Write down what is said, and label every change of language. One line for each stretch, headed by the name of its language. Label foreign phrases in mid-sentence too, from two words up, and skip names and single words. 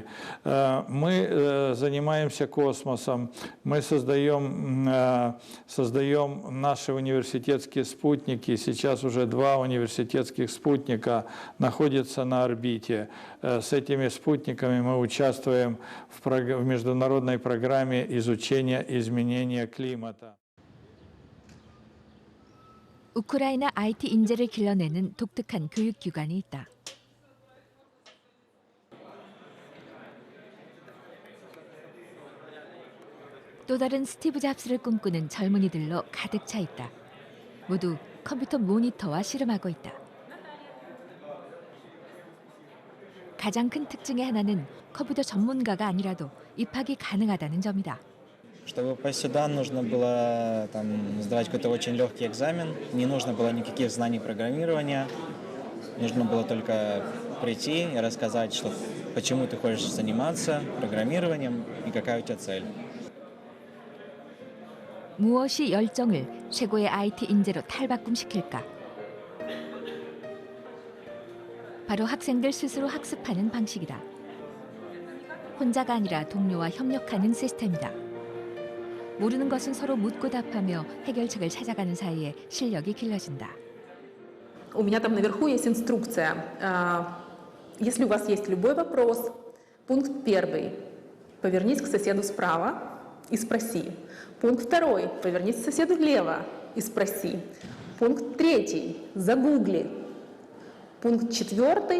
Russian: Мы занимаемся космосом, мы создаем наши университетские спутники. Сейчас уже 2 университетских спутника находятся на орбите. С этими спутниками мы участвуем в международной программе изучения изменения климата.
Korean: 우크라이나 IT 인재를 길러내는 독특한 교육기관이 있다. 또 다른 스티브 잡스를 꿈꾸는 젊은이들로 가득 차 있다. 모두 컴퓨터 모니터와 씨름하고 있다. 가장 큰 특징의 하나는 컴퓨터 전문가가 아니라도 입학이 가능하다는 점이다.
Russian: Чтобы попасть сюда, нужно было сдавать какой-то очень легкий экзамен. Не нужно было никаких знаний программирования. Нужно было только прийти и рассказать, почему ты хочешь заниматься программированием и какая у тебя цель.
Korean: 무엇이 열정을 최고의 IT 인재로 탈바꿈시킬까? 바로 학생들 스스로 학습하는 방식이다. 혼자가 아니라 동료와 협력하는 시스템이다. 모르는 것은 서로 묻고 답하며 해결책을 찾아가는 사이에 실력이 길러진다.
Russian: У меня там наверху есть инструкция. Если у вас есть любой вопрос, пункт 1. Повернись к соседу справа и спроси. Пункт 2. Повернись к соседу влево и спроси. Пункт 3. Загугли. Пункт 4.